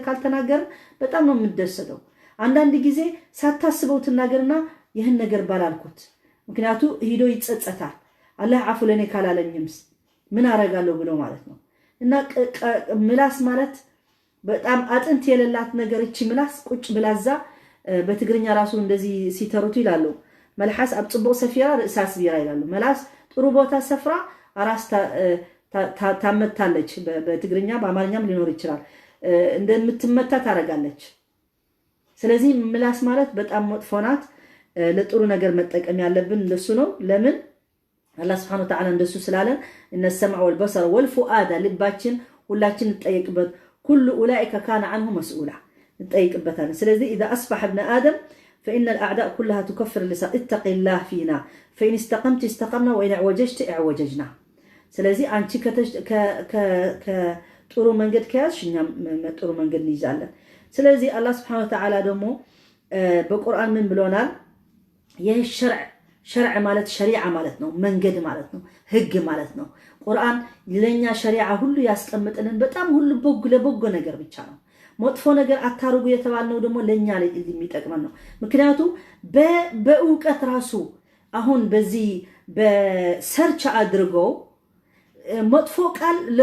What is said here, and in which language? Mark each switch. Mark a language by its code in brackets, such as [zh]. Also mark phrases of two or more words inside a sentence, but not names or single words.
[am] ካልተናገር በጣም ነው የምንደሰተው አንዳንድ ጊዜ ሳታስበው ተናገርና ይሄን ነገር ባላልኩት ምክንያቱ ሄዶ ይጸጸታል አላህ አፉ ለኔ ካላለኝምስ ምን አረጋለሁ ብሎ ማለት ነው እና ምላስ ማለት በጣም አጥንት የሌላት ነገር እቺ ምላስ ቁጭ ብላዛ በትግርኛ ራሱ እንደዚህ ሲተሩት ይላሉ [ti] መልሐስ አብጽቦ ሰፊራ ራስ ቢራ [am] ይላሉ መላስ ጥሩ ቦታ ሰፍራ አራስ ታመታለች በትግርኛ በአማርኛም ሊኖር ይችላል እንደምትመታ ታረጋለች ስለዚህ ምላስ ማለት በጣም መጥፎ ናት ለጥሩ ነገር መጠቀም ያለብን እንደሱ ነው ለምን አላህ [ar] سبحانه وتعالى [am] እንደሱ ስላለ እነ [ar] السمع والبصر والفؤاد [am] ልባችን ሁላችን እንጠይቅበት [ar] كل اولئك كان عنه مسؤولا [am] እንጠይቅበታል ስለዚህ [ar] اذا اصبح ابن ادم فان الاعداء كلها تكفر اللسان اتق الله فينا فان استقمت استقمنا وان اعوججت اعوججنا [am] ስለዚህ አንቺ ከጥሩ መንገድ ከያዝሽኛ ጥሩ መንገድ እንይዛለን ስለዚህ አላህ [ar] سبحانه وتعالى [am] ደግሞ በቁርአን ምን ብሎናል ይህ ሸርዕ ማለት ሸሪዓ ማለት ነው መንገድ ማለት ነው ህግ ማለት ነው ቁርአን ለኛ ሸሪዓ ሁሉ ያስቀምጥልን በጣም ሁሉ ለበጎ ነገር ብቻ ነው መጥፎ ነገር አታርጉ የተባልነው ደግሞ ለኛ ላይ የሚጠቅመን ነው ምክንያቱም በእውቀት ራሱ አሁን በዚህ በሰርች አድርገው መጥፎ ቃል